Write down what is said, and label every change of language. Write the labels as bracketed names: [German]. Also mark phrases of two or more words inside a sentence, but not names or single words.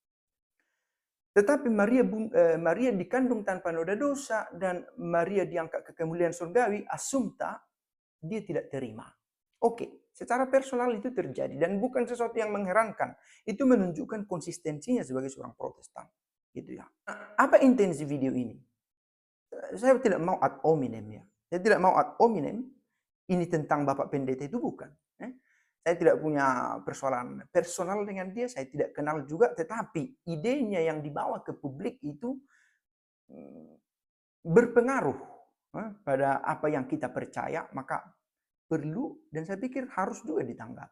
[Indonesian] Tetapi Maria dikandung tanpa noda dosa dan Maria diangkat ke kemuliaan surgawi, assumpta dia tidak terima. Oke, secara personal itu terjadi dan bukan sesuatu yang mengherankan. Itu menunjukkan konsistensinya sebagai seorang Protestan, gitu ya. Apa intensi video ini? Saya tidak mau [Latin] ad hominem [Indonesian] ya. Saya tidak mau [Latin] ad hominem. [Indonesian] Ini tentang Bapak Pendeta itu bukan. Saya tidak punya persoalan personal dengan dia, saya tidak kenal juga, tetapi idenya yang dibawa ke publik itu berpengaruh pada apa yang kita percaya, maka perlu dan saya pikir harus juga ditanggapi.